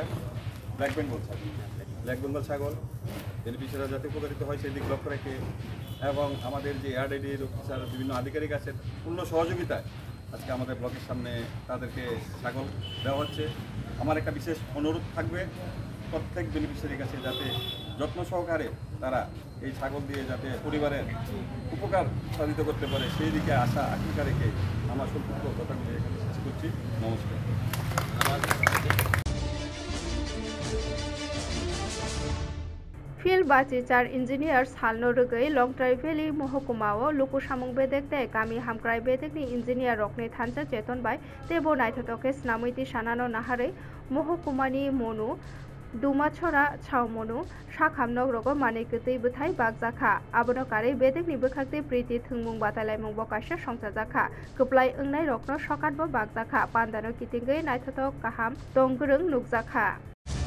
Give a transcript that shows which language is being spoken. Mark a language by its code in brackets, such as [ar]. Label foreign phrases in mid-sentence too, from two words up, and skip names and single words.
[bn] ব্ল্যাক বেঙ্গল ছাগল বেনিফিশিয়ারিরা যাতে উপকারিত হয় সেই দিক লক্ষ্য রেখে এবং আমাদের যে এআরডিডির অফিসার বিভিন্ন আধিকারিক আছেন পূর্ণ সহযোগিতায় আজকে আমাদের ব্লকের সামনে তাদেরকে ছাগল দেওয়া হচ্ছে। আমার একটা বিশেষ অনুরোধ থাকবে প্রত্যেক বেনিফিশিয়ারির কাছে যাতে যত্ন সহকারে তারা এই ছাগল দিয়ে যাতে পরিবারের উপকার সাধিত করতে পারে সেই দিকে আশা আকাঙ্ক্ষা রেখে আমার সম্পূর্ণ কথাগুলি এখানে শেষ করছি। নমস্কার। [trp] Field Bachichar Engineers Halno Rugai Longtrai Valley Mohokuma Luku Samung Bedek Te Kami Hamkrai Bedek ni Engineer Rokne Thancha Cheton Bai Tebo Naithotoke Snamuiti Shanano Nahare Mohokumani Monu Dumachora Chaumonu Shakhamnog Rogo Manikati Buthai Bagjakha Abonokare Bedek ni Bukhakte Priti Thungmung Batalai Mung Bokasha Songchajakha Kuplai Ungnai Rokno Shokatbo Bagjakha Pandano Kitingai Naithotok Kaham Tonggrung Nukjakha